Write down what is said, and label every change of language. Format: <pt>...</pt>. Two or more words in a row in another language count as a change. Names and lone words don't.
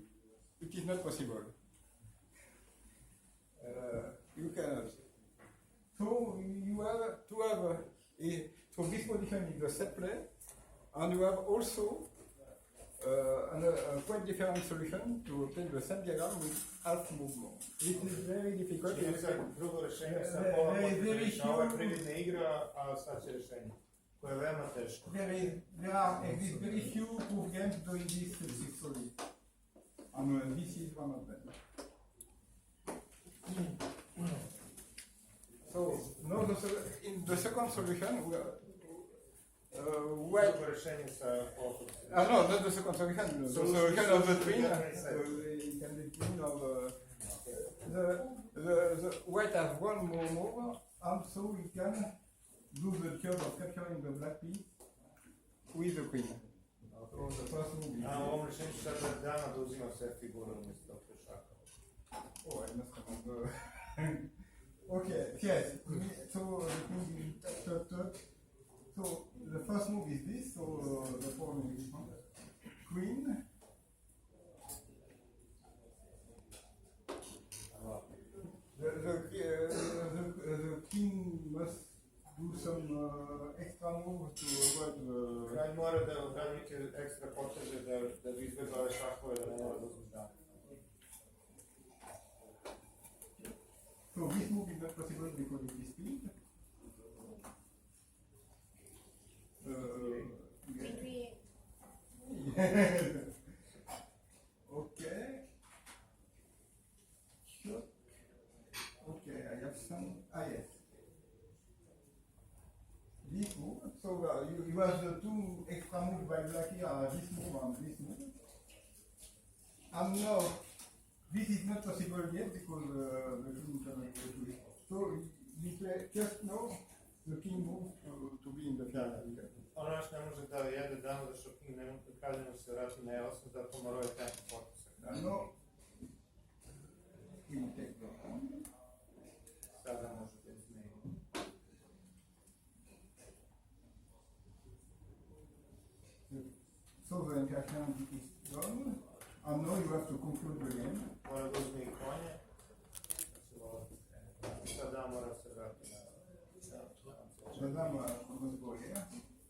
<en>It is not possible. You cannot. So you have to have so this position is the set play, and you have also a quite different solution to obtain the same diagram with half movement. It is very difficult.</en> <sr>Drugo rešenje sa pola poteza, ova prividna igra, a sad će rešenje, koje je veoma teško.</sr> <en>There exist very few proof games doing this successfully, and this is one of them. So now in the second solution, white.</en> <sr>Drugo rešenje sa pola poteza.</sr> <en>No, not the second solution. The solution of the twin. It can be twin of the white has one more move, and so we can do the job of capturing the black piece with the queen. So the first move is.</en> <sr>A u ovom rešenju sad da dama da uzima sve figure umjesto pešaka.</sr> <en>Oh, I must remember. Okay, yes. So the queen is so the first move is this. So the pawn is queen. The king must do some extra move to avoid the.</en> <sr>Kralj mora da odradi neke ekstra poteze da bi izbjegao ove šahove da ne mora da uzme dama.</sr> <en>So this move is not possible because it is speed. Okay. Sure. Okay, I have some. Yes. This move. So was the two extra moves by black here are this move and this move. And now, this is not possible yet because the king cannot go to it. So you play just now the king moves to be in the final.</en> <sr>On još ne može da jede dama da što king ne kralj ne se vrati na E8, zato morao je tempo potisak.</sr> <en>Now, he will take the pawn.</en> <sr>Sada može da izmeni.</sr> <en>So the interference is done. And now you have to conclude the game.</en> <sr>Mora da uzme i konje. Sada mora se vrati na...</sr> <en>The dame must go here.</en>